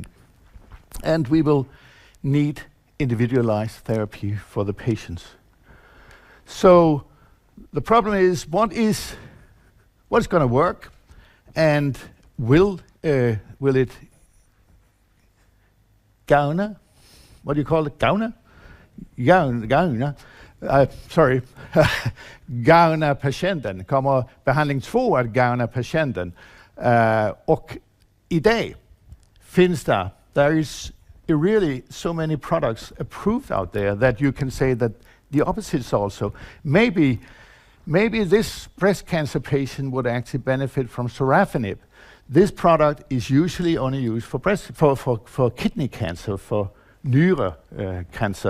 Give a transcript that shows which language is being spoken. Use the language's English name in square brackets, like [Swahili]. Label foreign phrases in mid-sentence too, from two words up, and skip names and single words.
[English] And we will need individualized therapy for the patients. So the problem is, what is going to work, and will it gavne? What do you call it? [Danish] Gavne? Gavne. Sorry. Gavne patienten. [Swedish] Kommer behandling 2 att gavne patienten? Och i dag finns [English] there is really so many products approved out there that you can say that the opposite is also. Maybe this breast cancer patient would actually benefit from sorafenib. This product is usually only used for kidney cancer, for nyre cancer.